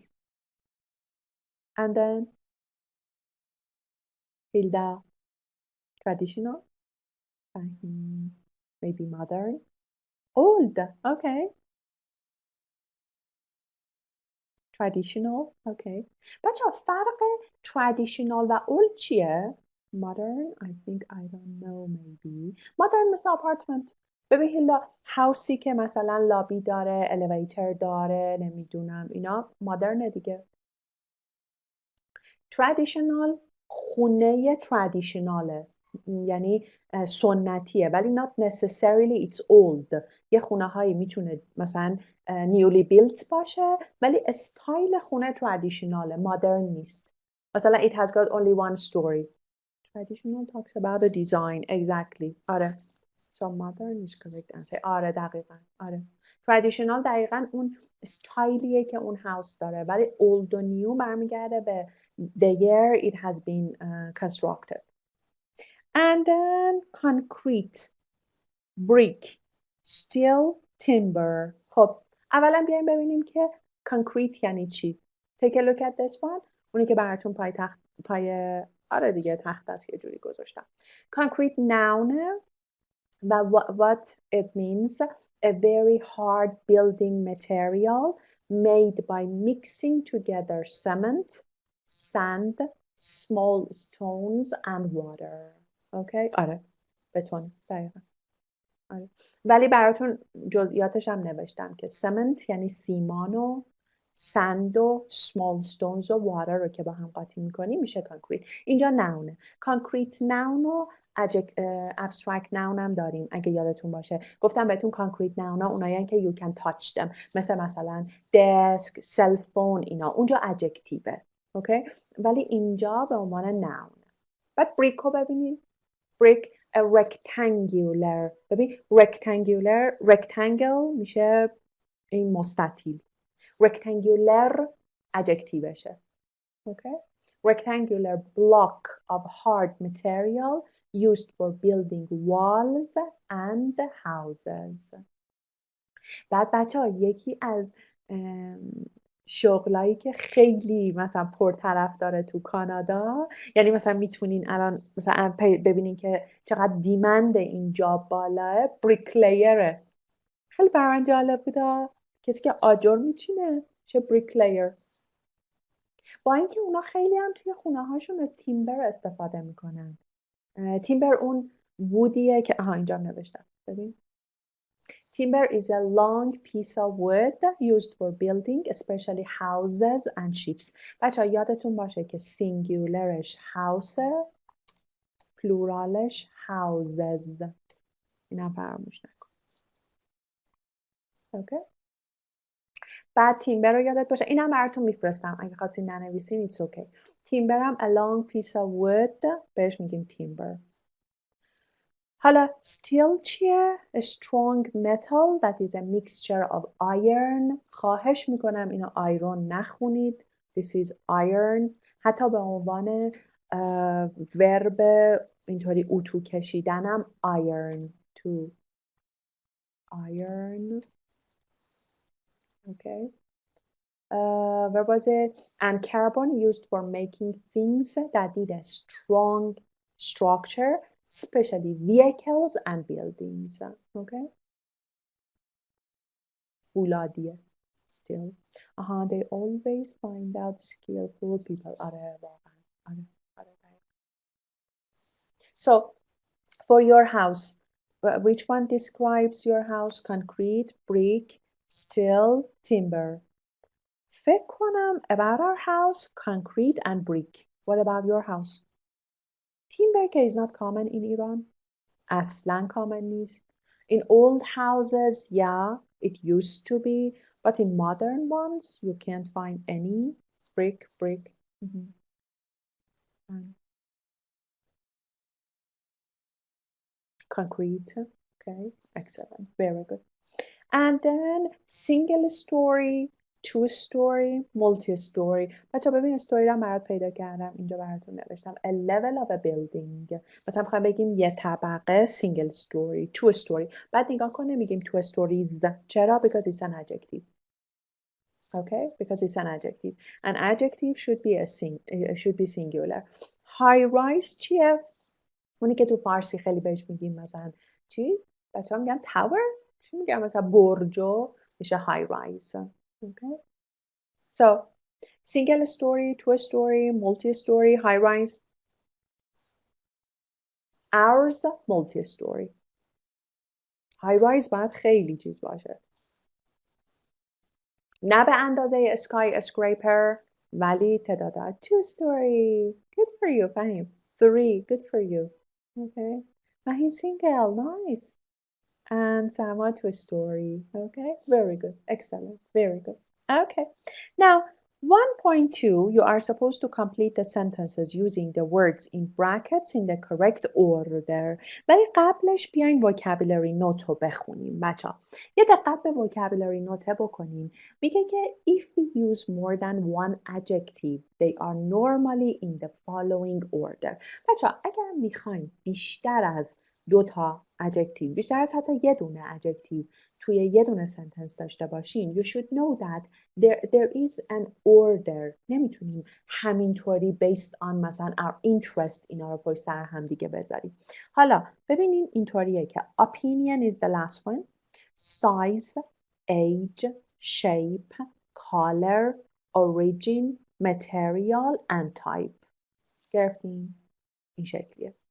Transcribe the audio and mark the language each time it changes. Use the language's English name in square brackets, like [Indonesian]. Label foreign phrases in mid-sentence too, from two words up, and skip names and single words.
[English] And then, Hilda, traditional? Maybe modern? Old, okay. Traditional, okay. [Persian] بچه‌ها فرق traditional و old چیه؟ [English] Modern, I think I don't know maybe. Modern مثل apartment. [Persian] ببین هیلا هاوسی که مثلا لابی داره، الیویتر داره، نمیدونم اینا مدرنه دیگه. traditional خونه traditionaله یعنی سنتیه ولی [English] not necessarily it's old. [Persian] یه خونه هایی میتونه مثلا [English] newly built [Persian] باشه ولی استایل خونه traditionaله modern نیست. مثلا [English] it has got only one story. Traditional talks about the design. Exactly. آره. So modern is correct answer. [Persian] آره دقیقا. آره. Traditional دقیقا اون استایلیه که اون هاوس داره ولی old و new برمیگرده به [English] the year it has been constructed. And then concrete, brick, steel, timber. [Persian] خب اولا بیایم ببینیم که concrete یعنی چی. [English] Take a look at this one. [Persian] اونی که براتون پای آره دیگه تخت است یه جوری گذاشتم. [English] Concrete noun و what it means a very hard building material made by mixing together cement, sand, small stones and water. [Persian] Okay? آره. بتون. دقیقا. آره. ولی براتون جزئیاتش هم نوشتم که cement یعنی سیمان و sand و [English] small stones [Persian] و water رو که با هم قاطی میکنی میشه concrete. اینجا noun. [English] concrete noun [Persian] و [English] abstract noun [Persian] هم داریم اگه یادتون باشه. گفتم بهتون [English] concrete noun [Persian] ها اونایی که [English] you can touch them [Persian] مثلا [English] desk, cell phone [Persian] اینا اونجا adjective. اوکی؟ ولی اینجا به عنوان noun. بعد brick رو ببینید. [English] brick a rectangular. [Persian] ببین rectangle میشه این مستطیل. [English] rectangular adjectiveشه. Okay? Rectangular block of hard material used for building walls and houses. [Persian] بعد بچه ها یکی از شغلایی که خیلی مثلا پرطرف داره تو کانادا یعنی مثلا میتونین الان مثلا ببینین که چقدر دیمند این جاب بالاه بریکلیره. خیلی برام جالب بوده کسی که آجر میچینه چه bricklayer. با اینکه اونا خیلی هم توی خونه هاشون از تیمبر استفاده میکنن. تیمبر اون وودیه که اینجا نوشتم ببین. [English] Timber is a long piece of wood used for building, especially houses and ships. [Persian] بچه یادتون باشه که سینگولرش house، پلورالش houses. اینم فراموش نکن. اوکی. بعد تیمبر رو یادت باشه. اینم براتون میفرستم اگه خواستین ننویسین. [English] It's okay. [Persian] تیمبر هم [English] a long piece of wood [Persian] بهش میگیم تیمبر. حالا steel چیه؟ [English] A strong metal that is a mixture of iron. [Persian] خواهش میکنم اینو آیرون نخونید. [English] This is iron. [Persian] حتی به عنوان ورب اینطوری اتو کشیدنم [English] iron to iron. Okay. Where was it? And carbon used for making things that need a strong structure, especially vehicles and buildings. Okay. فولادیه. Still. They always find out skillful people. [Persian] آره واقعا. آره. [English] So, for your house, which one describes your house? Concrete, brick, steel, timber. [Persian] فکر کنم [English] about our house, concrete and brick. What about your house? Timber is not common in Iran. [Persian] اصلا common نیست. [English] In old houses, yeah, it used to be, but in modern ones, you can't find any brick. Concrete. Okay, excellent, very good. And then single story, two story, multi-story. [Persian] بچه ببین استوری رو برات پیدا کردم اینجا براتون نوشتم. [English] A level of a building. [Persian] مثلا میخوایم بگیم یه طبقه [English] single story, two story. [Persian] بعد نگاه کنه میگیم [English] two stories. [Persian] چرا؟ [English] Because it's an adjective. Okay, because it's an adjective. An adjective should be singular. High rise چیه؟ [Persian] اونی که تو فارسی خیلی بهش میگیم مثلا چی؟ بچه ها میگن tower؟ چی میگن مثلا برجو میشه [English] high rise. [Persian] Okay. [English] So single story, two story, multi story, high rise. Ours multi story. high rise [Persian] باید خیلی چیز باشه. نه به اندازه [English] sky scraper [Persian] ولی تعداد [English] two story. Good for you فهیم. Three. Good for you. Okay. فهیم single. Nice. And Sama to a story. Okay, very good. Excellent. Very good. Okay. Now, 1.2, you are supposed to complete the sentences using the words in brackets in the correct order. [Persian] ولی قبلش بیاین [English] vocabulary note [Persian] رو بخونیم بچه ها. یه دقت به [English] vocabulary note [Persian] بکنیم. میگه که [English] if we use more than one adjective, they are normally in the following order. [Persian] بچه ها اگر میخواین بیشتر از دو تا adjective، بیشتر از حتی یه دونه adjective توی یه دونه sentence داشته باشین [English] you should know that there is an order. [Persian] نمیتونیم همینطوری [English] based on [Persian] مثلا [English] our interest [Persian] اینا رو پشت سر هم دیگه بذاریم. حالا ببینین اینطوریه که [English] opinion is the last one, size, age, shape, color, origin, material and type. [Persian] گرفتین؟ این شکلیه.